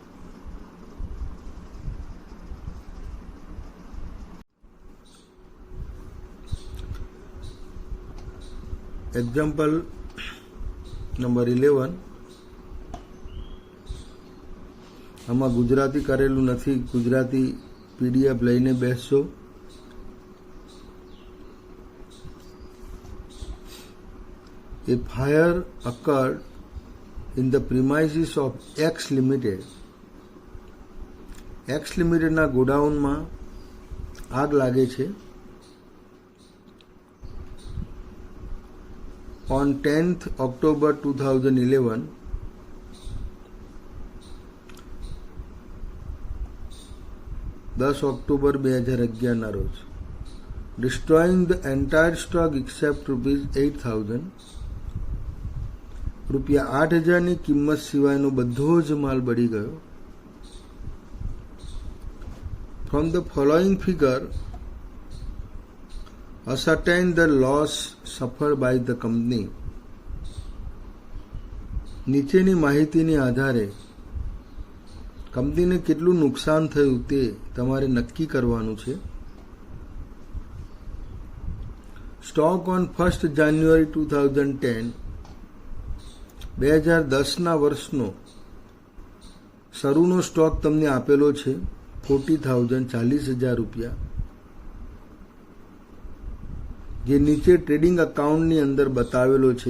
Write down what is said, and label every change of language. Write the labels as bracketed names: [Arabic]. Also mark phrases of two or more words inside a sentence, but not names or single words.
[English] Example number 11. [Gujarati] આમાં ગુજરાતી કરેલું નથી, ગુજરાતી PDF લઈને બેસશો. [English] A fire occurred in the premises of X Limited. [Gujarati] X Limited ના ગોડાઉનમાં આગ લાગે છે. [English] On 10th October 2011, October 2011 [Gujarati] ના રોજ, [English] destroying the entire stock except ₹8,000. [Gujarati] ₹8,000 ની કિંમત સિવાયનો બધો જ માલ બળી ગયો. [English] From the following figure, ascertain the loss suffered by the company. [Gujarati] નીચેની માહિતીને આધારે કંપનીને કેટલું નુકસાન થયું તે તમારે નક્કી કરવાનું છે. [English] stock on 1st January 2010, [Gujarati] 2010ના વર્ષનો શરૂનો સ્ટોક તમને આપેલો છે 40,000, 40,000 રૂપિયા, જે નીચે [English] trading accountની [Gujarati] અંદર બતાવેલો છે.